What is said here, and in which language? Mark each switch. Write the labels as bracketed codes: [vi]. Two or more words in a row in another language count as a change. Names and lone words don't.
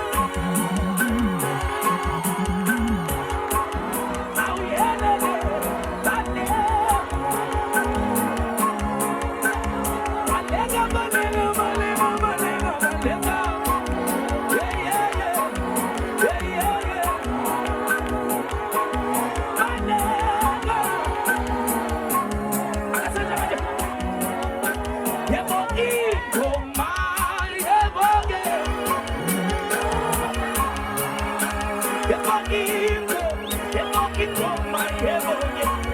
[zu] Au yele, balega. Balega, balega, balega, balega, balega. [en] Yeah, yeah, yeah. Yeah, yeah, yeah. [zu] Balega. Akasaja. Yebo ingoma, yebo-ke. Yebo ingoma, yebo-ke.